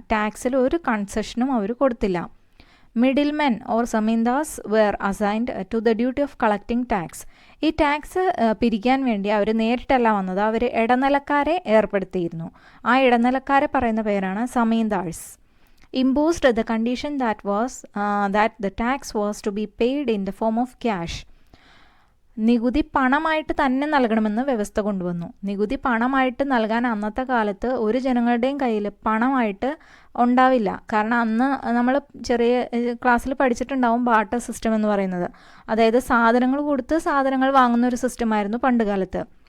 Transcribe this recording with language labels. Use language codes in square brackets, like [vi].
[ml] ടാക്സിൽ ഒരു കൺസെഷനും അവർ കൊടുത്തില്ല. [en] Middlemen or zamindars were assigned to the duty of collecting tax. [ml] ഈ tax പിരിക്കാൻ വേണ്ടി അവർ നേരിട്ടല്ല വന്നത്, അവർ ഇടനിലക്കാരെ ഏർപ്പെടുത്തിയിരുന്നു. ആ ഇടനിലക്കാരെ പറയുന്ന പേരാണ് സമീന്ദാഴ്സ്. [en] Imposed the condition that the tax was to be paid in the form of cash. [ml] നികുതി പണമായിട്ട് തന്നെ നൽകണമെന്ന് വ്യവസ്ഥ കൊണ്ടുവന്നു. നികുതി പണമായിട്ട് നൽകാൻ അന്നത്തെ കാലത്ത് ഒരു ജനങ്ങളുടെയും കയ്യിൽ പണമായിട്ട് ഉണ്ടാവില്ല. കാരണം അന്ന് നമ്മൾ ചെറിയ ക്ലാസ്സിൽ പഠിച്ചിട്ടുണ്ടാവും ബാർട്ടർ സിസ്റ്റം എന്ന് പറയുന്നത്. അതായത് സാധനങ്ങൾ കൊടുത്ത് സാധനങ്ങൾ വാങ്ങുന്ന ഒരു സിസ്റ്റമായിരുന്നു പണ്ട് കാലത്ത്.